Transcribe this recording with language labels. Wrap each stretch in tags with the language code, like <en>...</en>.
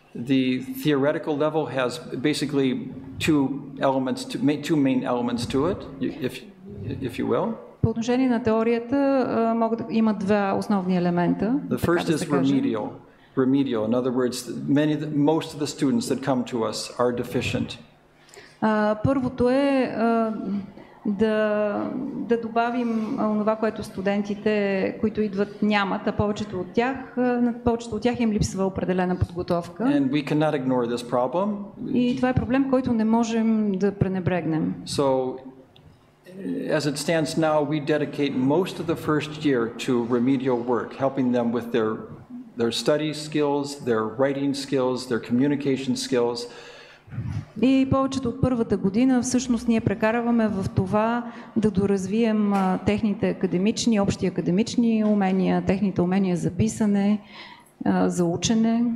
<en>The theoretical level has basically two main elements to it, if you will.</en> <bg>По отношение на теорията има два основни елемента.</bg> <en>The first is remedial. In other words, most of the students that come to us are deficient.</en> <bg>Първото е да добавим това, което студентите, които идват, нямат, а повечето от тях им липсва определена подготовка.</bg> <en>And we cannot ignore this problem.</en> <bg>И това е проблем, който не можем да пренебрегнем.</bg> <en>So, as it stands now, we dedicate most of the first year to remedial work, helping them with their study skills, their writing skills, their communication skills.</en> <bg>И повечето от първата година всъщност ние прекарваме в това да доразвием техните общи академични умения, техните умения за писане, за учене.</bg>